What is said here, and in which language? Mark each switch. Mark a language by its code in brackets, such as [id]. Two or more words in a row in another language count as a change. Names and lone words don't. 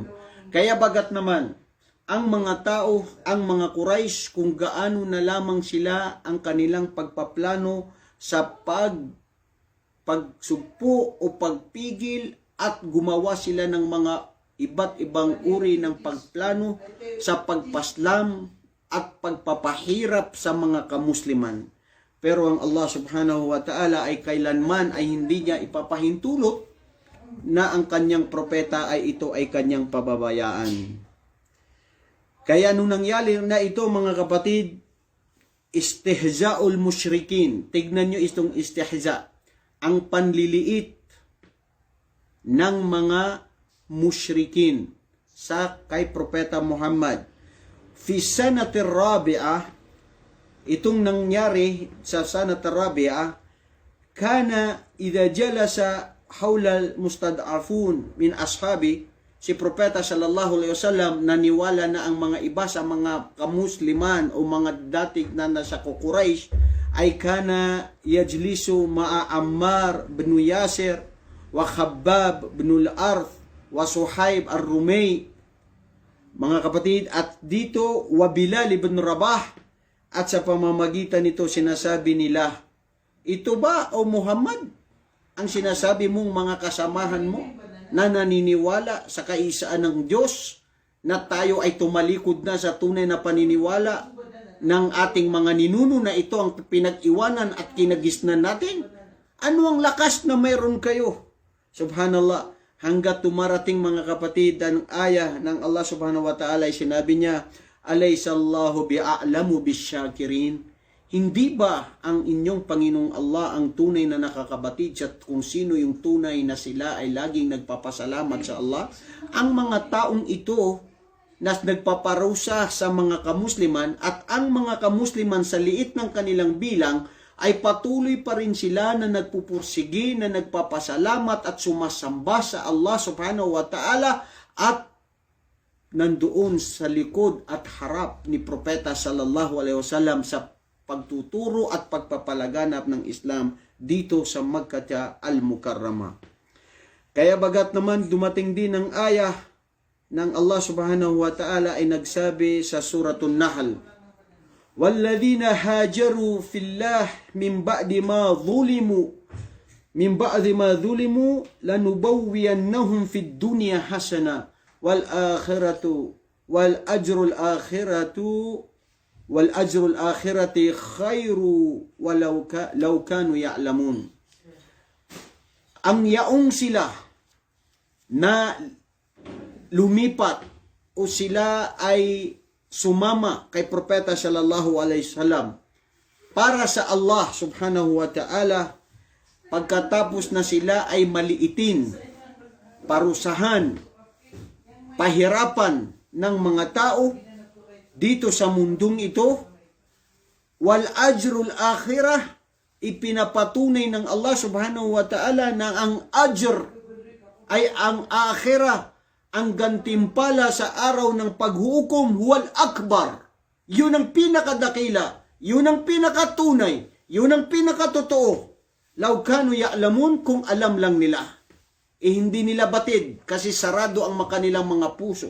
[tl] Kaya bagat naman, ang mga tao, ang mga Quraysh, kung gaano na lamang sila ang kanilang pagpaplano sa pagsugpo o pagpigil at gumawa sila ng mga iba't ibang uri ng pagplano sa pagpaslam at pagpapahirap sa mga kamusliman. Pero ang Allah [ar] سبحانه وتعالى [tl] ay kailanman ay hindi niya ipapahintulot na ang kanyang propeta ay ito ay kanyang pababayaan. Kaya nung nangyari na ito mga kapatid, [ar] استهزاء المشركين. [tl] Tignan nyo itong istihza. Ang panliliit ng mga musyrikin sa kay Propeta Muhammad. [ar] في السنة الرابعة, [tl] itong nangyari sa [ar] السنة الرابعة كان إذا جلس حول المستضعفون من أصحابي, [tl] si Propeta [ar] صلى الله عليه وسلم [tl] naniwala na ang mga iba sa mga kamusliman o mga datig na nasa Quraysh ay [ar] كان يجلس مع عمار بن ياسر و خباب بن الأرت وصهيب الرومي, [tl] mga kapatid, at dito [ar] وبلال بن رباح, [tl] at sa pamamagitan nito sinasabi nila, ito ba o Muhammad ang sinasabi mong mga kasamahan mo na naniniwala sa kaisaan ng Diyos, na tayo ay tumalikod na sa tunay na paniniwala ng ating mga ninuno na ito ang pinag-iwanan at kinagisnan natin? Ano ang lakas na mayroon kayo? Subhanallah. Hanggat tumarating mga kapatid ang aya ng Allah [ar] سبحانه وتعالى [tl] ay sinabi niya, [ar] أليس الله بأعلم بالشاكرين. [tl] Hindi ba ang inyong Panginoong Allah ang tunay na nakakabatid sa kung sino yung tunay na sila ay laging nagpapasalamat sa Allah? Ang mga taong ito na nagpaparusa sa mga kamusliman at ang mga kamusliman sa liit ng kanilang bilang ay patuloy pa rin sila na nagpupursige, na nagpapasalamat at sumasamba sa Allah [ar] سبحانه وتعالى [tl] at nandoon sa likod at harap ni Propeta [ar] صلى الله عليه وسلم [tl] sa pagtuturo at pagpapalaganap ng Islam dito sa Makkah al-Mukarramah. Kaya bagat naman dumating din ang aya ng Allah [ar] سبحانه وتعالى [tl] ay nagsabi sa Suratul Nahl, [ar] وَالَّذِينَ هَاجَرُوا فِي اللَّهِ مِنْ بَعْدِ مَا ظُلِمُوا لَنُبَوِّيَنَّهُمْ فِي الدُّنْيَا حَسَنَةً وَالْأَجْرُ الْآخِرَةِ خَيْرٌ وَلَوْ كَانُوا يَعْلَمُونَ. [tl] Ang yaong sila na lumipat o sila ay sumama kay Propeta [ar] صلى الله عليه وسلم [tl] para sa Allah [ar] سبحانه وتعالى, [tl] pagkatapos na sila ay maliitin, parusahan, pahirapan ng mga tao dito sa mundong ito, [ar] والأجر الآخرة, [tl] ipinapatunay ng Allah [ar] سبحانه وتعالى [tl] na ang ajr ay ang akhirah, ang gantimpala sa araw ng paghukom, [ar] والأكبر. [tl] Yun ang pinakadakila, yun ang pinakatunay, yun ang pinakatotoo. [ar] لو كانوا يعلمون, [tl] kung alam lang nila. Hindi nila batid kasi sarado ang kanilang mga puso.